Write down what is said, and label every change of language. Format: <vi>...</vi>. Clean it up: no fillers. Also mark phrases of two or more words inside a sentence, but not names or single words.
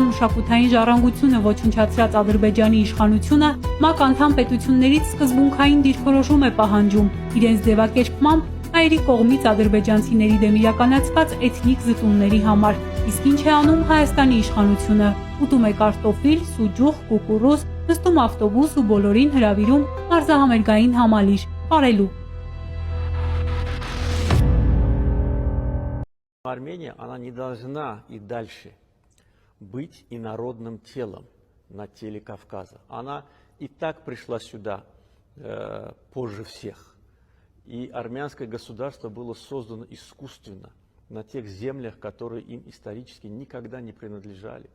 <hy>մշակութային ժառանգությունը ոչնչացրած Ադրբեջանի իշխանությունը ՄԱԿ անդամ պետություններից սկզբունքային դիրքորոշում է պահանջում իրենց ձևակերպմամբ հայերի կողմից ադրբեջանցիների դեմ իրականացված էթնիկ զտումների համար։ Իսկ ինչ է անում Հայաստանի իշխանությունը։ Ուտում է կարտոֆիլ, սուջուխ, կուկուռուզ, նստում ավտոբուս ու բոլորին հրավիրում մարզահամերգային համալիր ապրելու։</hy> <ru>Армения, она не должна и дальше быть инородным телом на теле Кавказа. Она и так пришла сюда позже всех. И армянское государство было создано искусственно на тех землях, которые им исторически никогда не принадлежали.</ru>